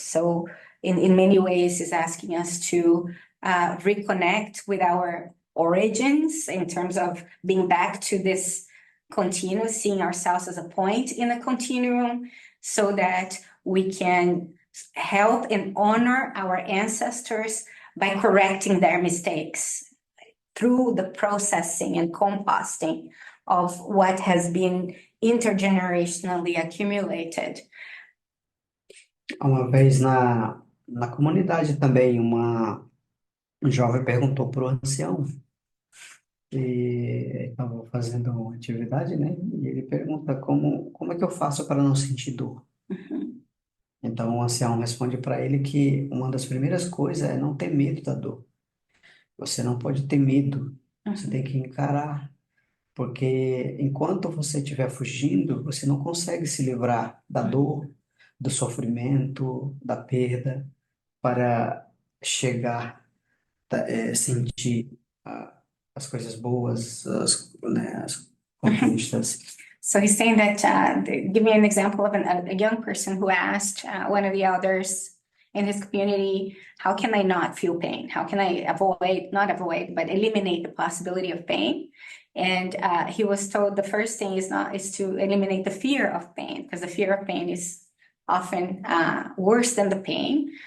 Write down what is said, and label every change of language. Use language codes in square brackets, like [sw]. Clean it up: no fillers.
[en] So in many ways is asking us to reconnect with our origins in terms of being back to this continuum, seeing ourselves as a point in a continuum, so that we can help and honor our ancestors by correcting their mistakes through the processing and composting of what has been intergenerationally accumulated. [pt] Uma vez na comunidade também, um jovem perguntou para o ancião, e estava fazendo uma atividade, né? E ele pergunta como é que eu faço para não sentir dor? Uhum, Então o ancião responde para ele que uma das primeiras coisas é não ter medo da dor. Você não pode ter medo, você tem uhum, que encarar, porque enquanto você estiver fugindo, você não consegue se livrar da dor, do sofrimento, da perda, para chegar, sentir as coisas boas, as uhum. conquistas. [en] So he's saying that, give me an example of a young person who asked one of the elders in his community, how can I not feel pain? How can I not avoid, but eliminate the possibility of pain? And he was told the first thing is to eliminate the fear of pain, because the fear of pain is often worse than the pain.